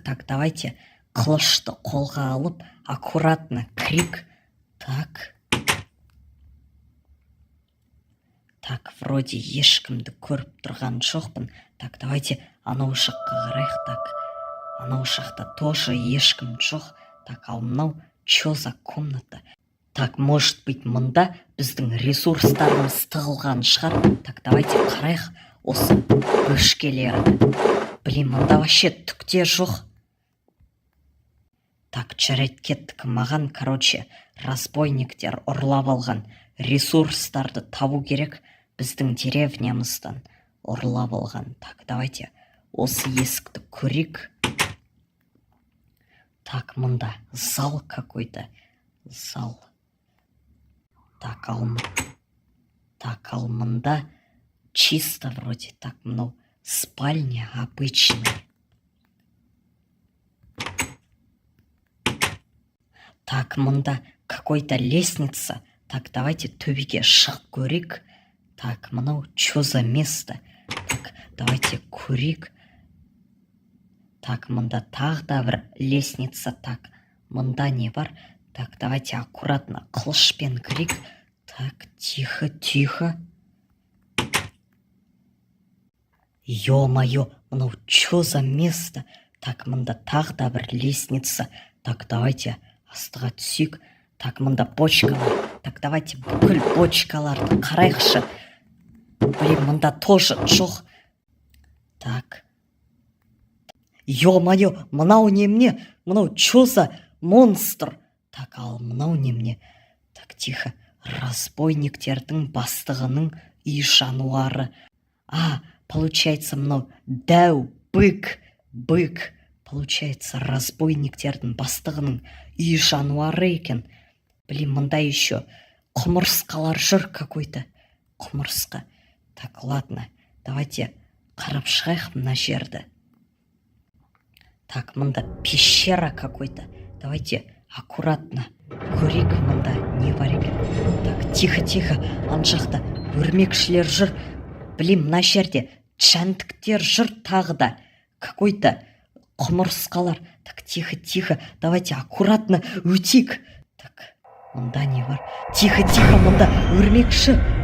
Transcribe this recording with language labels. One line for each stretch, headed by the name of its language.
Russian: Так, давайте
Kazakh: қылышты қолға алып,
Russian: аккуратно крик. Так. Так, вроде
Kazakh: ешкімді көріп тұрған жоқпын.
Russian: Так, давайте
Kazakh: анау жаққа қарайық. Так, анау жақта тоже ешкім жоқ. Так, ал мынау
Russian: чё за комната? Так, может быть,
Kazakh: мында біздің ресурстарымыз тығылған шығар.
Russian: Так, давайте
Kazakh: қарайық осы бөшкелерді.
Russian: Блин,
Kazakh: мында
Russian: вообще
Kazakh: түк те жоқ.
Russian: Так,
Kazakh: жарайды, кеттік. Маған, короче, разбойниктер ұрлап алған ресурстарды табу керек. Біздің деревнямыздан ұрлап алған. Так, давайте осы есікті көрейік.
Russian: Так,
Kazakh: мында
Russian: зал какой-то. Зал.
Kazakh: Так, ал мында
Russian: чисто вроде.
Kazakh: Так, мынау
Russian: спальня обычная.
Kazakh: Так, мында
Russian: какой-то лестница. Так, давайте
Kazakh: төбеге шығып көрейік. Так, мынау
Russian: чё за место? Так, давайте
Kazakh: көрейік. Так, мында тағы да бір лестница. Так, мында не бар?
Russian: Так, давайте аккуратно
Kazakh: қылышпен кірейік.
Russian: Так, тихо, тихо. Ё-моё,
Kazakh: мынау
Russian: чё за место?
Kazakh: Так, мында тағы да бір лестница.
Russian: Так, давайте
Kazakh: астыға түсейік. Так, мында бочкалар.
Russian: Так, давайте
Kazakh: бүкіл бочкаларды қарайықшы.
Russian: Блин,
Kazakh: мында
Russian: тоже
Kazakh: жоқ.
Russian: Так. Ё-моё,
Kazakh: мынау немене? Мынау
Russian: чё за монстр?
Kazakh: Так, ал мынау немене?
Russian: Так, тихо.
Kazakh: Разбойниктердің бастығының үй жануары. Получается, мынау дәу бык. Получается, разбойниктердің бастығының үй жануары екен.
Russian: Блин,
Kazakh: мында
Russian: еще
Kazakh: құмырсқалар жүр
Russian: какой-то.
Kazakh: Құмырсқа.
Russian: Так, ладно, давайте
Kazakh: қарап шығайық мына жерді. Так, мында
Russian: пещера какой-то. Давайте аккуратно
Kazakh: көрейік мында не бар екен.
Russian: Так, тихо,
Kazakh: ана жақта өрмекшілер жүр.
Russian: Блин,
Kazakh: мына жерде жәндіктер жүр тағы да.
Russian: Какой-то
Kazakh: құмырсқалар.
Russian: Так, тихо, давайте аккуратно
Kazakh: өтейік.
Russian: Так,
Kazakh: мында не бар?
Russian: Тихо,
Kazakh: мында өрмекші.